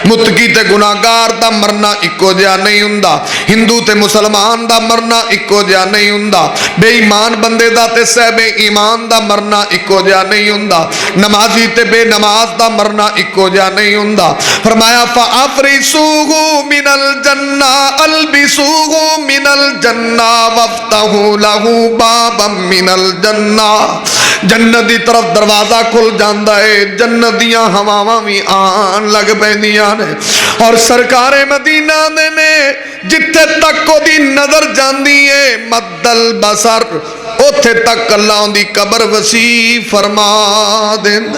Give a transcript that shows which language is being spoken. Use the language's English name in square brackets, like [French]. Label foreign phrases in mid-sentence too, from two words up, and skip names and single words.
[Punjabi] متقی تے گناہگار دا مرنا اکو جیہا نہیں ہوندا، ہندو تے مسلمان دا مرنا اکو جیہا نہیں ہوندا، بےایمان بندے دا تے صاحبے ایمان دا مرنا اکو جیہا نہیں ہوندا، نمازی تے بےنماز دا مرنا اکو جیہا نہیں ہوندا. [Arabic] फरमाया فافرشوه من الجنة ألبسوه من الجنة وافتحوا له بابا من الجنة. [Punjabi] جنت دی طرف دروازہ کھل جاتا ہے، جنت دیاں ہواواں بھی آن لگ پیندیاں نے. اور سرکارے مدینہ نے جتھے تک اوہدی نظر جاتی ہے [Arabic] مد البصر, [Punjabi] اوتھے تک اللہ دی قبر وسیع فرما دیندا.